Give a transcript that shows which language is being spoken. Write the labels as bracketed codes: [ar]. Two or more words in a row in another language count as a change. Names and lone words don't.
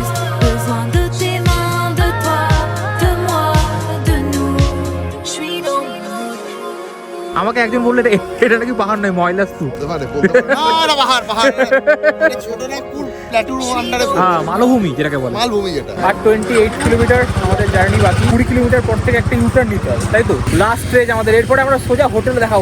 [fr] Besoin de tes mains, de toi, de moi, de nous. Je suis dans le mood. [bn] আমাকে একজন বললে এটা নাকি পাহাড় নয়, ময়লা স্তূপ। হ্যাঁ, মালভূমি যেটাকে বলে, মালভূমি যেটা। আর 28 কিলোমিটার আমাদের জার্নি বাকি। 20 কিলোমিটার পর থেকে একটা ইউটার্ন নিতে হবে, তাই তো? [en] last stage [bn] আমাদের, এরপরে আমরা সোজা হোটেলে দেখাবো।